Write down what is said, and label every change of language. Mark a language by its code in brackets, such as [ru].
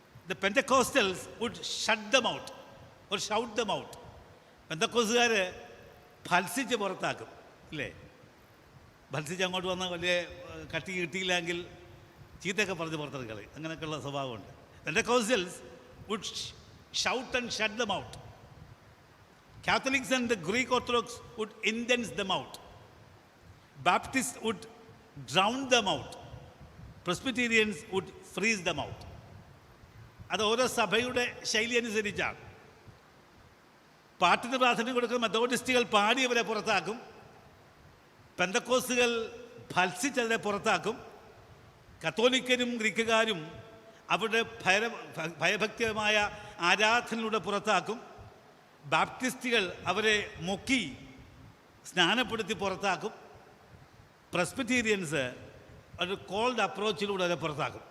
[en] The Pentecostals would shut them out or shout them out. [ml] പെന്തക്കോസ്റ്റുകാർ ഭത്സിച്ച് പുറത്താക്കും, ഇല്ലേ? ഭത്സിച്ച് അങ്ങോട്ട് വന്ന് വലിയ കട്ടി കിട്ടിയില്ലെങ്കിൽ ചീത്തയൊക്കെ പറഞ്ഞ് പുറത്തിറക്കളി, അങ്ങനെയൊക്കെയുള്ള സ്വഭാവമുണ്ട്. [en] Pentecostals would shout and shut them out. Catholics and the Greek Orthodox would indense them out. Baptists would drown them out. Presbyterians would freeze them out. [ml] അത് ഓരോ സഭയുടെ ശൈലി അനുസരിച്ചാണ്. പാട്ടിന് പ്രാധാന്യം കൊടുക്കുന്ന മെത്തോഡിസ്റ്റുകൾ പാടിയവരെ പുറത്താക്കും, പെന്തക്കോസ്തുകൾ ഭത്സിച്ചവരെ പുറത്താക്കും, കത്തോലിക്കരും ഗ്രീക്കുകാരും അവരുടെ ഭയഭക്തിപരമായ ആരാധനയിലൂടെ പുറത്താക്കും, ബാപ്റ്റിസ്റ്റുകൾ അവരെ മുക്കി സ്നാനപ്പെടുത്തി പുറത്താക്കും, പ്രസ്ബിറ്റീരിയൻസ് ഒരു കോൾഡ് അപ്രോച്ചിലൂടെ അവരെ പുറത്താക്കും.